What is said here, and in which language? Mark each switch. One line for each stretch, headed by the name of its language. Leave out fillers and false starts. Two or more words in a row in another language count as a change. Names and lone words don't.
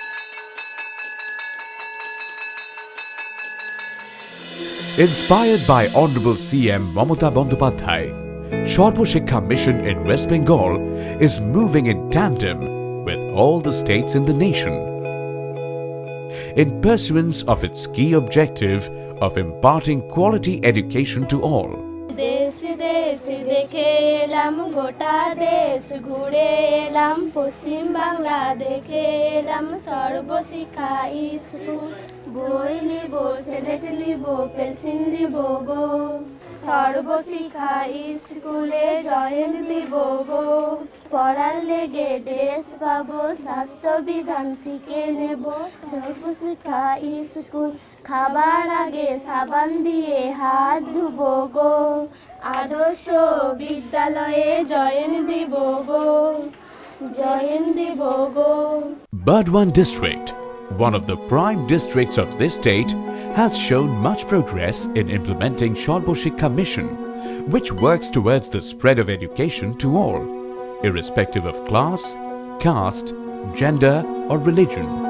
English: Inspired by Honorable CM Mamata Bandyopadhyay, Sarva Shiksha Mission in West Bengal is moving in tandem with all the states in the nation in pursuance of its key objective of imparting quality education to all.
Bangla: দেশ দেশ দেখে এলাম গোটা দেশ ঘুরে এলাম পশ্চিম বাংলা দেখে এলাম সর্বশিক্ষা স্কুল বই লিব সিলেট লিব পেন্সিল লিব গো সর্বশিক্ষা স্কুলে জয়েন দিব গো পড়ার লেগে ড্রেস পাবো স্বাস্থ্য বিধান শিখে নেব সর্বশিক্ষা স্কুল খাবার আগে সাবান দিয়ে হাত ধুবো গো আদর্শ বিদ্যালয়ে জয়েন দিব গো জয়েন দিব গো
English: Bardhaman district, one of the prime districts of this state, has shown much progress in implementing Sarva Shiksha Mission, which works towards the spread of education to all, irrespective of class, caste, gender or religion.